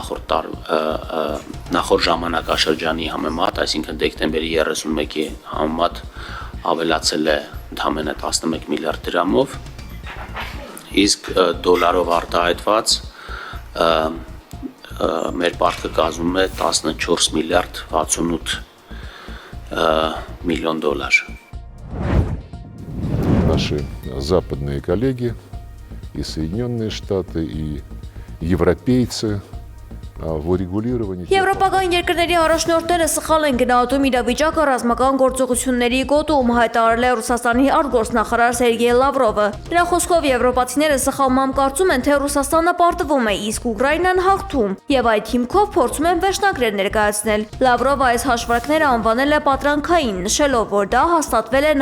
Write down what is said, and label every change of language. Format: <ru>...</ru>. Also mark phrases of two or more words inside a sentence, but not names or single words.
<hy>նախորդ ժամանակաշրջանի համեմատ, այսինքն դեկտեմբերի 31-ի համեմատ ավելացել է ընդամենը 11 միլիարդ դրամով, իսկ դոլարով արտահայտված մեր պարտքը կազմում է 14 միլիարդ 68 միլիոն դոլար։</hy> <ru>Наши западные коллеги, и Соединенные Штаты, и европейцы в урегулировании...</ru> <hy>Եվրոպական երկրների առաջնորդները սխալ են գնահատում իրավիճակը ռազմական գործողությունների գոտում, հայտարարել է Ռուսաստանի արտգործնախարար Սերգեյ Լավրովը։ Նրա խոսքով եվրոպացիները սխալմամբ կարծում են, թե Ռուսաստանը պարտվում է, իսկ Ուկրաինան հաղթում, եւ այդ հիմքով փորձում են վերջնագրեր ներկայացնել։ Լավրովը այս հաշվարկները անվանել է պատրանքային, նշելով, որ դա հաստատվել է</hy>